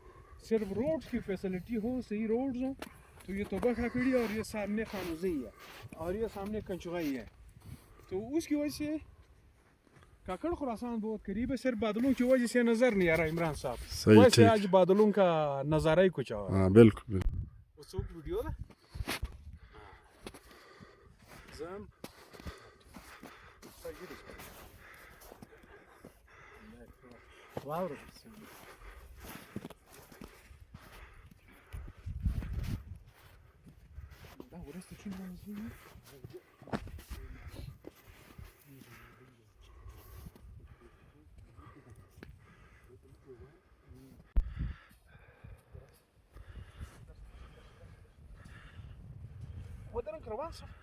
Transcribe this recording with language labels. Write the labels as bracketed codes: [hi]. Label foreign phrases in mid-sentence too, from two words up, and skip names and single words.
[hi] सिर्फ रोड्स की फैसिलिटी हो, सही रोड्स हो, तो ये तोबा काकड़ी और ये सामने खानूज़ी है और ये सामने कंचुगाई है। तो उसकी वजह से काकड़ खुरासान बहुत करीब है। सिर्फ बादलों की वजह से नज़र नहीं आ रहा इमरान साहब। सही वैसे ठीक। आज बादलों का नज़ारा ही कुछ और। हाँ बिल्कुल बिल्कुल। वो वीडियो ना Zam. Wow. [de] Da, wo ist der Typ? [en] What did I cross?